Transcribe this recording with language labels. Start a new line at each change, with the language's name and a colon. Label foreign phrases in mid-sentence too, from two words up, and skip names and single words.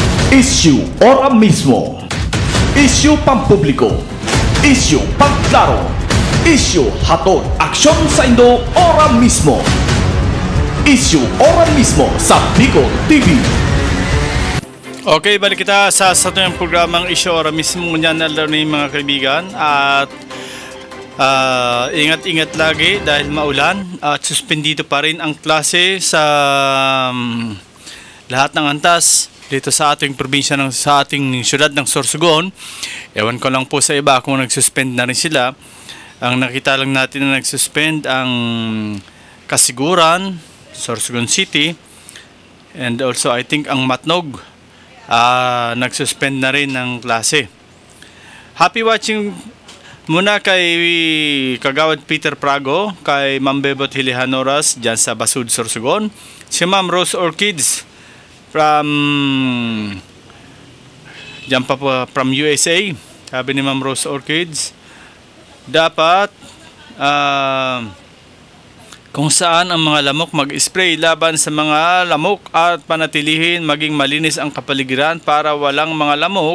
Bikol: Isyu ora mismo. Isyu pampubliko. Isyu pangklaro. Isyu hatod aksyon sa Indo ora mismo. Isyu ora mismo sa Bicol TV. Okay, balik kita sa yung programang Isyu ora mismo. Ngunyan na ni mga kaibigan.
Filipino: At ingat-ingat lagi dahil maulan. At suspendido pa rin ang klase sa lahat ng antas dito sa ating probinsya, sa ating syudad ng Sorsogon. Ewan ko lang po sa iba kung nagsuspend na rin sila. Ang nakita lang natin na nagsuspend ang Kasiguran, Sorsogon City,
English: and also I think
Filipino: ang Matnog nagsuspend na rin ng klase.
English: Happy watching
Filipino: muna kay Kagawad Peter Prago, kay Ma'am Bebot Hilihanoras dyan sa Basud, Sorsogon, si Ma'am Rose Orchids from USA. Sabi ni Ma'am Rose Orchids, dapat kung saan ang mga lamok mag-spray laban sa mga lamok at panatilihin maging malinis ang kapaligiran para walang mga lamok.